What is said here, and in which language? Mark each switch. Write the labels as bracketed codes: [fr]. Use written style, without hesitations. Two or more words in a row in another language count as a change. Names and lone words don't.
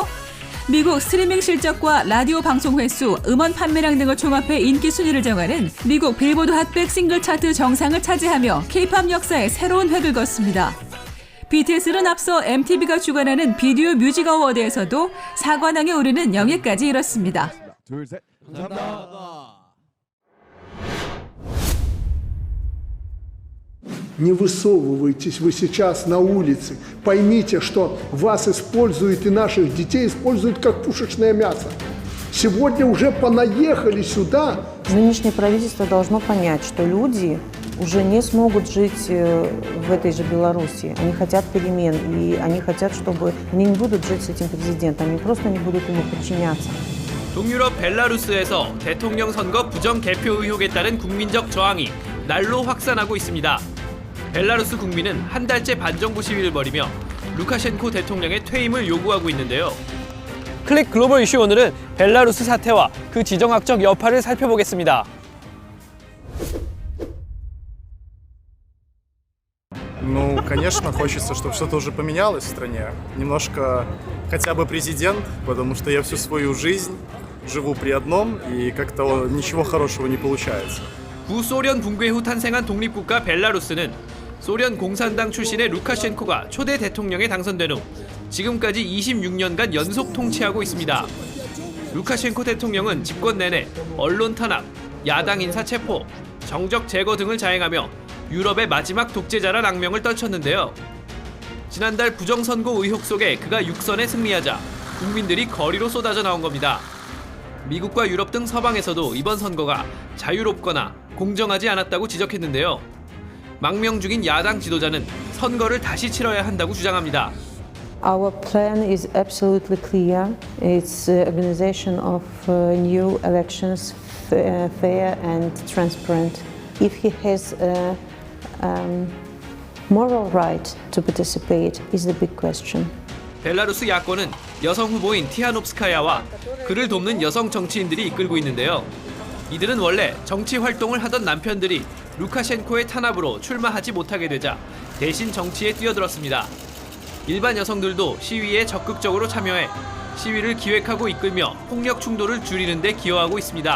[ko] 미국 스트리밍 실적과 라디오 방송 횟수, 음원 판매량 등을 종합해 인기 순위를 정하는 미국 빌보드 핫백 싱글 차트 정상을 차지하며 K-팝 역사에 새로운 획을 걷습니다. BTS는 앞서 MTV가 주관하는 비디오 뮤직 어워드에서도 4관왕에 오르는 영예까지 이뤘습니다. 둘, 셋. 감사합니다. [ru] Не высовывайтесь вы сейчас на улице. Поймите, что вас используют и наших детей используют как пушечное мясо. Сегодня уже понаехали сюда. Нынешнее правительство должно понять, что люди уже не смогут жить в этой же Беларуси. Они хотят перемен, и они хотят, чтобы они не будут жить с этим президентом, они просто не будут ему подчиняться. [ko] 동유럽 벨라루스에서 대통령 선거 부정 개표 의혹에 따른 국민적 저항이 날로 확산하고 있습니다. 벨라루스 국민은 한 달째 반정부 시위를 벌이며 루카셴코 대통령의 퇴임을 요구하고 있는데요. 클릭 글로벌 이슈 오늘은 벨라루스 사태와 그 지정학적 여파를 살펴보겠습니다. [ru] Ну, конечно, хочется, чтобы что-то уже поменялось в стране. Немножко хотя бы президент, потому что я всю свою жизнь живу при одном, и как-то ничего хорошего не получается. [ko] 구소련 붕괴 후 탄생한 독립국가 벨라루스는 소련 공산당 출신의 루카셴코가 초대 대통령에 당선된 후 지금까지 26년간 연속 통치하고 있습니다. 루카셴코 대통령은 집권 내내 언론 탄압, 야당 인사 체포, 정적 제거 등을 자행하며 유럽의 마지막 독재자란 악명을 떨쳤는데요. 지난달 부정선거 의혹 속에 그가 6선에 승리하자 국민들이 거리로 쏟아져 나온 겁니다. 미국과 유럽 등 서방에서도 이번 선거가 자유롭거나 공정하지 않았다고 지적했는데요. 망명 중인 야당 지도자는 선거를 다시 치러야 한다고 주장합니다. [en] Our plan is absolutely clear. It's organization of new elections, fair and transparent. If he has a moral right to participate is the big question. [ko] 벨라루스 야권은 여성 후보인 티하노프스카야와 그를 돕는 여성 정치인들이 이끌고 있는데요. 이들은 원래 정치 활동을 하던 남편들이 루카셴코의 탄압으로 출마하지 못하게 되자 대신 정치에 뛰어들었습니다. 일반 여성들도 시위에 적극적으로 참여해 시위를 기획하고 이끌며 폭력 충돌을 줄이는 데 기여하고 있습니다.